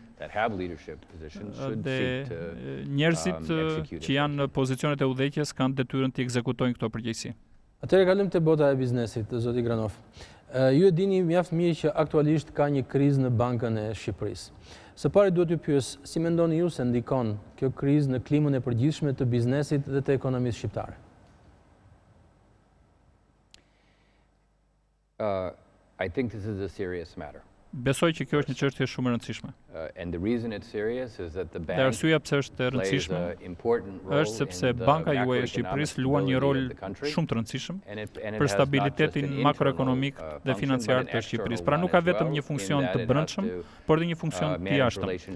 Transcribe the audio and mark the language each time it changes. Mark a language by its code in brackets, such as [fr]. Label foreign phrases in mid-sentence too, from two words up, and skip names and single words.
[sq] Dhe njerëzit që janë në pozicionet e udhëheqjes kanë detyrën të ekzekutojnë këto përgjegjësi. Atëherë kalojmë te bota e biznesit, zoti Granoff. Ju e dini mjaft mirë që aktualisht ka një krizë në bankën e Shqipërisë. Së pari duhet t'ju pyes, si mendoni ju se ndikon kjo krizë në klimën e përgjithshme të biznesit dhe të ekonomisë shqiptare? [en] I think this is a serious matter. [sq] Besoj që kjo është një çështje shumë e rëndësishme. Dhe arsyeja pse është e rëndësishme është sepse banka juaj e Shqipërisë luan një rol shumë të rëndësishëm për stabilitetin makroekonomik dhe financiar të Shqipërisë. Pra nuk ka vetëm një funksion të brendshëm, por edhe një funksion të jashtëm.